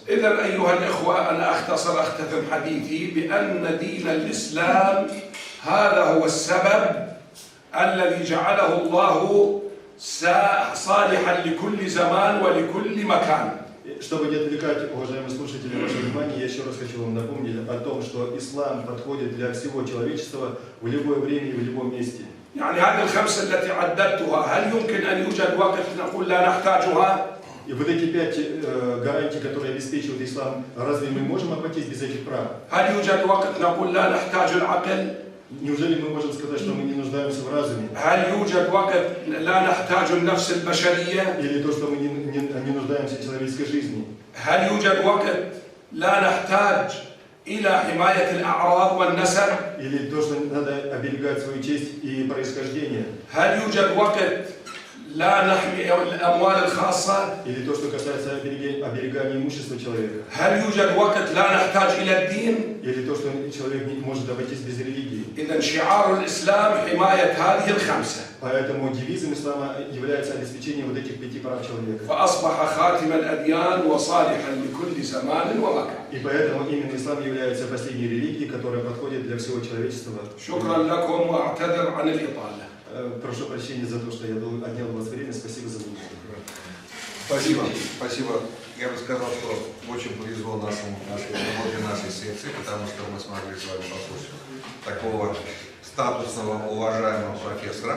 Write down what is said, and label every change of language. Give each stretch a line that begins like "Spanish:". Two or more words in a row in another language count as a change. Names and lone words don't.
Arabic: إذا أيها الإخوة أنا أختم حديثي بأن دين الإسلام هذا هو السبب الذي جعله الله صالحا لكل زمان ولكل مكان.
Russian: Чтобы не отвлекать, уважаемые слушатели, ваше внимание, я еще раз хочу вам напомнить о том, что ислам подходит для всего человечества в любое время и в любом месте.
Arabic: يعني هذه الخمسة التي عددتها هل يمكن أن يوجد وقت نقول لا نحتاجها؟
Russian: И вот эти 5 гарантий, которые обеспечивает ислам, разве мы можем обойтись без этих прав?
Arabic: هل يوجد وقت نقول لا نحتاج العقل؟
Russian: Неужели мы можем сказать, что мы не нуждаемся в разуме?
Arabic: هل يوجد وقت لا نحتاج النفس البشرية؟
Russian: Или то, что мы не нуждаемся в человеческой жизни?
Arabic: هل يوجد وقت لا نحتاج إلى حماية الأعراض والنسب؟
Russian: Или то, что надо оберегать свою честь и происхождение?
Arabic: هل يوجد وقت لا نحمي الأموال الخاصة؟
Russian: Или то, что касается оберегания имущества человека?
Arabic: هل يوجد وقت لا نحتاج إلى الدين؟
Russian: Или то, что человек не может обойтись без религии?
Arabic: إذا شعار الإسلام حماية هذه الخمسة.
Russian: Поэтому девизом ислама является обеспечение вот этих 5 прав человека.
Arabic: فأصبح خاتم الأديان وصالحا لكل زمان ومكان.
Russian: И поэтому именно ислам является последней религией, которая подходит для всего человечества.
Arabic: شكرا لكم وأعتذر عن الإطالة.
Russian: Прошу прощения за то, что я отнял у вас время. Спасибо за внимание. Спасибо. Спасибо. Я бы сказал, что очень повезло нашей секции, потому что мы смогли с вами послушать такого статусного, уважаемого профессора.